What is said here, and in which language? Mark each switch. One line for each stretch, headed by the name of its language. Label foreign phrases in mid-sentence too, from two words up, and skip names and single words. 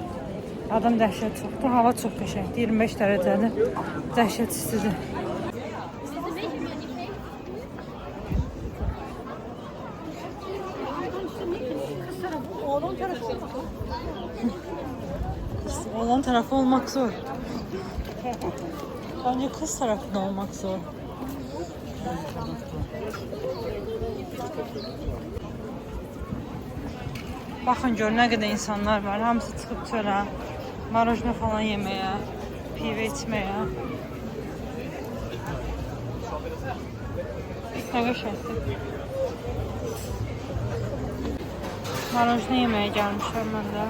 Azerbaijani: Adam dəhşət çoxdur. Hava çox qəşəngdir. 25 dərəcədir. Dəhşət istidir.
Turkish: Oğlan tarafı olmak zor. Bence kız tarafında olmak zor.
Azerbaijani: Bakın gör nə qədər insanlar var. Hamısı çıxıb çölə, marojna falan yeməyə, pivə içməyə. Nə qəşəngdir. Marojna yeməyə gəlmişəm mən də.